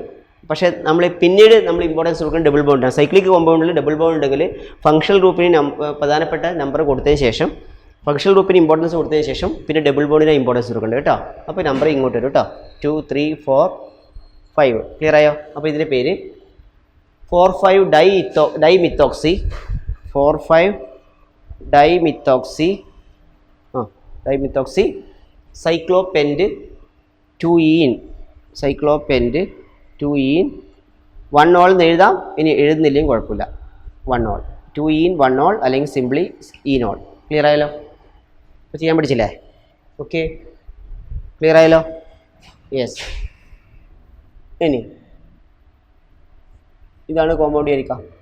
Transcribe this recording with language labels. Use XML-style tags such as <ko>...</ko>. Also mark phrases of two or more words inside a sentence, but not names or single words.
<ml>പക്ഷേ പിന്നീട് നമ്മൾ ഇമ്പോർട്ടൻസ് കൊടുക്കുന്നത് ഡബിൾ ബോണ്ടാണ്. സൈക്ലിക് കോമ്പൗണ്ടിൽ ഡബിൾ ബോണ്ട് ഉണ്ടെങ്കിൽ ഫങ്ഷണൽ ഗ്രൂപ്പിന് പ്രധാനപ്പെട്ട നമ്പർ കൊടുത്തതിന് ശേഷം, ഫങ്ഷണൽ ഗ്രൂപ്പിന് ഇമ്പോർട്ടൻസ് കൊടുത്തതിന് ശേഷം പിന്നെ ഡബിൾ ബോണ്ടിന് ഇമ്പോർട്ടൻസ് കൊടുക്കേണ്ടത് കേട്ടോ. അപ്പോൾ നമ്പർ ഇങ്ങോട്ട് വരും കേട്ടോ. 2, 3, 4, 5.</ml> <en>clear ആയോ?</en> <ml>അപ്പോൾ ഇതിൻ്റെ പേര്</ml> <en>4,5-dimethoxy, 4,5-dimethoxy, dimethoxy cyclopent 2-ene, cyclopent 2-ene 1-ol</en> <ml>എന്ന് എഴുതാം. ഇനി എഴുതുന്നില്ലെങ്കിൽ കുഴപ്പമില്ല. 1-ol,</ml> <en>2-ene 1-ol</en> <ml>അല്ലെങ്കിൽ സിംപ്ലി enol. ക്ലിയർ ആയല്ലോ? അപ്പോൾ ചെയ്യാൻ പഠിച്ചില്ലേ? ഓക്കെ, ക്ലിയർ ആയല്ലോ? യെസ്. ഇനി ഇതാണ് കോമ്പൗണ്ട് ആയിരിക്കാം.</ml>